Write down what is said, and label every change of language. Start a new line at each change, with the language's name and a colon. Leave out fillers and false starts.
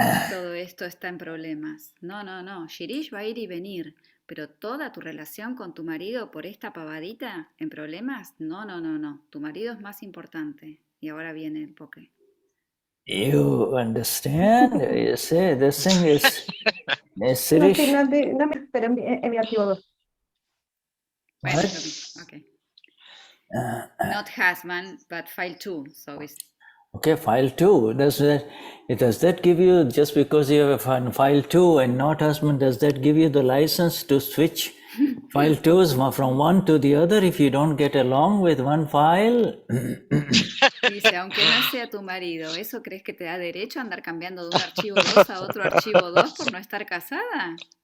Spanish: Todo esto está en problemas. No. Shirish va a ir y venir, pero toda tu relación con tu marido por esta pavadita en problemas, no. Tu marido es más importante. Y ahora viene el poke.
English: You understand? You say this thing is Sirish.
Spanish: No, pero en mi archivo 2. Bueno,
English: okay. Not husband, but file 2. So it's okay, file 2. Does that give you, just because you have a file 2 and not husband, does that give you the license to switch file 2s from one to the other if you don't get along with one file?
Spanish: Dice, aunque no sea tu marido, ¿eso crees que te da derecho a andar cambiando de un archivo 2 a otro archivo 2 por no estar casada?